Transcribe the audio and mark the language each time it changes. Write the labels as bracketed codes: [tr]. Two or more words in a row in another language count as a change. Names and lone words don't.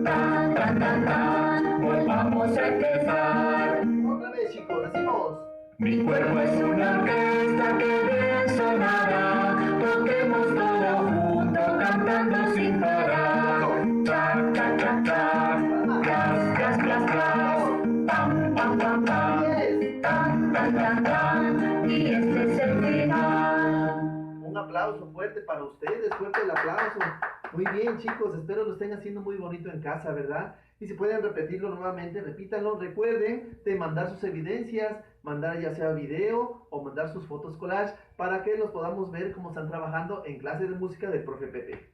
[es] Tan, tan, tan, tan, volvamos a empezar. Otra vez, chicos. Decimos. Mi cuerpo es una orquesta que bien sonará, toquemos todo junto cantando sin parar. Cha, cha, cha, cha, clas, clas, clas, clas, pam, pam, pam, pam, [en] Yes. [es] tan, tan, tan, tan, y este es el final. Un aplauso fuerte para ustedes, fuerte el aplauso. Muy bien, chicos, espero lo estén haciendo muy bonito en casa, ¿verdad? Y si pueden repetirlo nuevamente, repítanlo. Recuerden de mandar sus evidencias, mandar ya sea video o mandar sus fotos collage para que los podamos ver cómo están trabajando en clase de música del profe Pepe.